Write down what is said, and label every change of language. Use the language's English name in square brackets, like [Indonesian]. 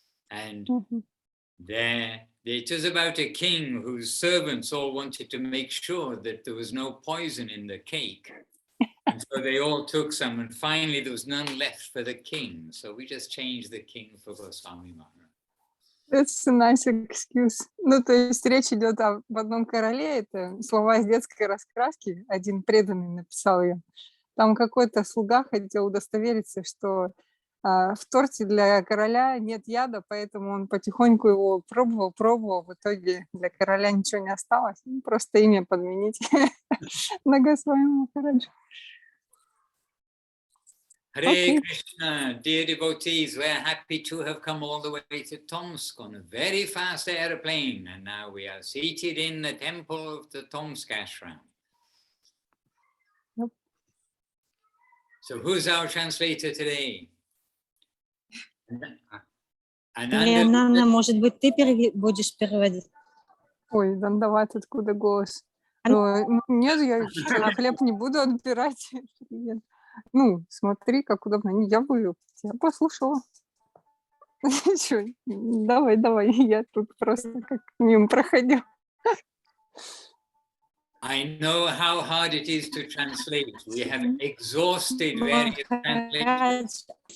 [English] And there, it was about a king whose servants all wanted to make sure that there was no poison in the cake. And so they all took some, and finally there was none left for the king. So we just changed the king for Goswami Maharaj. That's a nice excuse. [Russian] Ну, то есть речь идет об одном короле, это слова из детской раскраски, один преданный написал ее. Там какой-то слуга хотел удостовериться, что в торте для короля нет яда, поэтому он потихоньку его пробовал, в итоге для короля ничего не осталось, просто имя подменить на Госвами Махараджа. [English] Hare Krishna, dear devotees, we're happy to have come all the way to Tomsk on a very fast airplane, and now we are seated in the temple of the Tomsk ashram. Yep. So who's our translator today? [Russian] Анна, может быть, ты будешь переводить? Ой, Дандават, откуда голос? Нет, я хлеб не буду отбирать. Ну, смотри, как удобно. Я послушала. Давай, я тут просто как мимо проходил. [English] I know how hard it is to translate. We have exhausted various translations.